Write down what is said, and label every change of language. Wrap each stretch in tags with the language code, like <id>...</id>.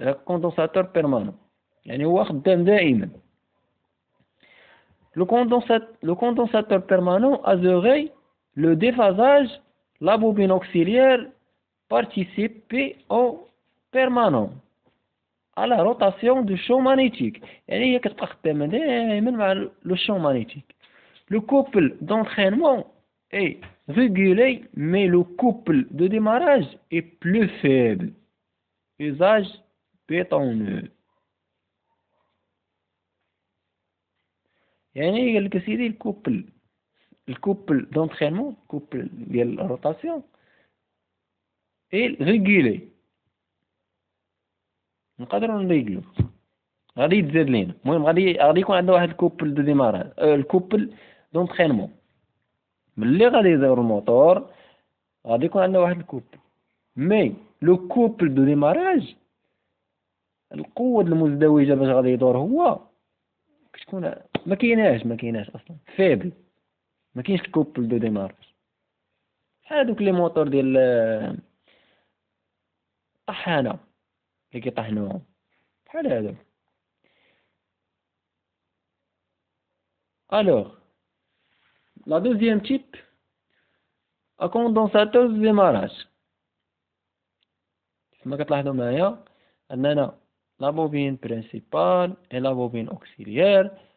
<ar>كوندونساتور بيرمانون يعني هو خدام دائما.</ar> <fr>Le condensateur permanent assurait le déphasage. La bobine auxiliaire participait en permanent à la rotation du champ magnétique.</fr> <ar>يعني هي كتبقى خدامة دائما مع لو champ magnétique.</ar> <fr>Le couple d'entraînement est régulé, mais le couple de démarrage est plus faible. Usage bétonneux.</fr> <ar>يعني قال لك سيدي الكوبل d'entraînement الكوبل ديال الروتاسيون</ar> <fr>est régulé.</fr> <ar>نقدروا نريغلو غادي يتزاد لينا. المهم غادي يكون عندنا واحد الكوبل دو ديماراج الكوبل دونترينمون. ملي غادي يدور الموتور غادي يكون عندنا واحد الكوبل، مي لو كوبل دو ديماراج القوة المزدوجة باش غادي يدور هو كتكون ما كايناش اصلا فيبل. ما كاينش الكوبل دو ديماراج بحال هادوك لي موتور ديال طحانة اللي كيطحنوهم بحال هذا.</ar> <fr>Alors, la deuxième type, un condensateur de démarrage.</fr> <ar>كما كتلاحظوا معايا عندنا لا بوبين برينسيبال</ar> <fr>et la bobine auxiliaire.</fr>